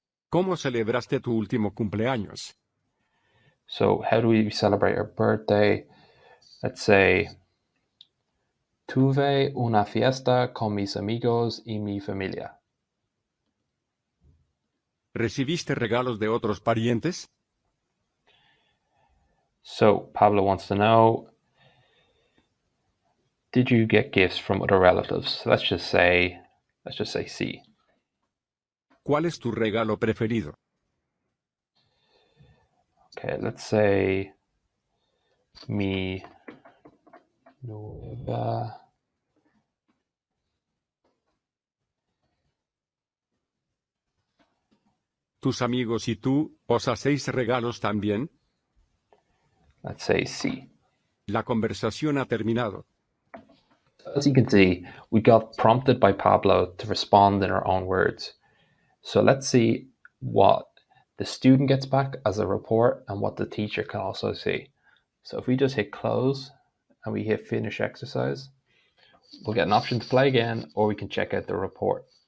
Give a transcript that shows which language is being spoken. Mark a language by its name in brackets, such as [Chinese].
[Spanish] ¿Cómo celebraste tu último cumpleaños? [English] So how do we celebrate our birthday? Let's say [Spanish] tuve una fiesta con mis amigos y mi familia. ¿Recibiste regalos de otros parientes? [English] So Pablo wants to know, did you get gifts from other relatives? So let's just say sí. [Spanish] ¿Cuál es tu regalo preferido? [English] Okay, let's say [Spanish] mi nueva. ¿Tus amigos y tú os hacéis regalos también? [English] Let's say sí. [Spanish] La conversación ha terminado. [English] As you can see, we got prompted by Pablo to respond in our own words. So let's see what the student gets back as a report and what the teacher can also see. So if we just hit close and we hit finish exercise, we'll get an option to play again, or we can check out the report.